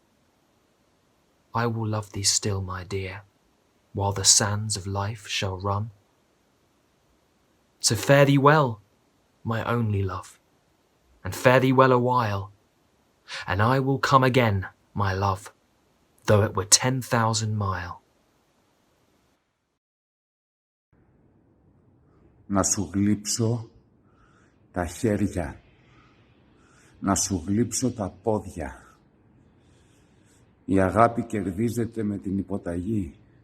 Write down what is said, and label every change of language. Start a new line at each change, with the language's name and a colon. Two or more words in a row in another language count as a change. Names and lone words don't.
English: I will love thee still, my dear, while the sands of life shall run. So fare thee well, my only love, and fare thee well a while, and I will come again, my love, though it were 10,000 mile.
Greek: Να σου γλύψω τα χέρια, να σου γλύψω τα πόδια. Η αγάπη κερδίζεται με την υποταγή.